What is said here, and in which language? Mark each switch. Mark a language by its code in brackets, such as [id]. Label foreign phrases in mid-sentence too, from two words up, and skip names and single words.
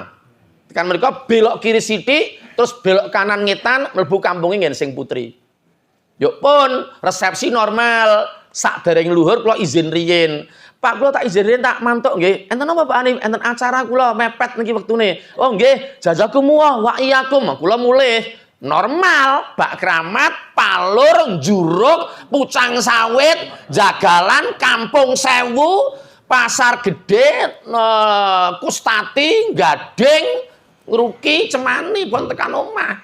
[jv] Tekan mriku belok kiri sithik, terus belok kanan ngetan mlebu kampunge ngen Sing Putri. Yuk pun resepsi normal. Sak dereng luhur kula izin riyin. Pak kula tak izin riyin tak mantuk nggih. Enten apa Pak Ani? Enten acara kula mepet niki wektune. Oh nggih, [ar] جزاكم الله وإياكم. [jv] Kula mulih normal Bak Kramat, Palur, Juruk, Pucang Sawit, Jagalan, Kampung Sewu, Pasar Gede, Kustati, Gading, Ngruki, Cemani pun tekan omah.